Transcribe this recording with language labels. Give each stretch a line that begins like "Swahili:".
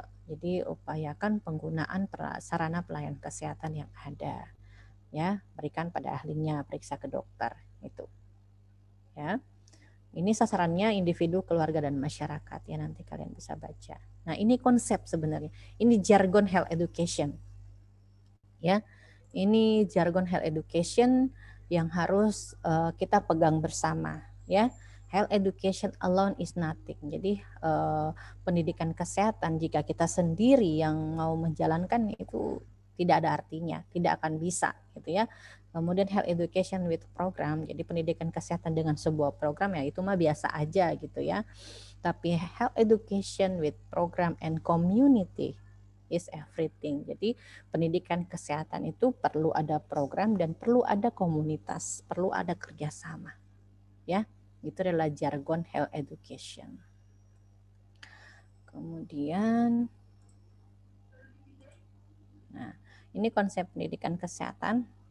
Indonesian: Jadi upayakan penggunaan sarana pelayanan kesehatan yang ada. Ya, berikan pada ahlinya, periksa ke dokter itu. Ya. Ini sasarannya individu, keluarga, dan masyarakat ya, nanti kalian bisa baca. Nah, ini konsep sebenarnya. Ini jargon health education. Ya. Ini jargon health education yang harus kita pegang bersama ya.
English: Health education alone is nothing.
Indonesian: Jadi pendidikan kesehatan jika kita sendiri yang mau menjalankan itu tidak ada artinya, tidak akan bisa gitu ya. Kemudian
English: health education with program,
Indonesian: jadi pendidikan kesehatan dengan sebuah program ya itu mah biasa aja gitu ya.
English: Tapi health education with program and community is everything.
Indonesian: Jadi pendidikan kesehatan itu perlu ada program dan perlu ada komunitas, perlu ada kerjasama. Ya, itu adalah jargon health education. Kemudian, nah ini konsep pendidikan kesehatan.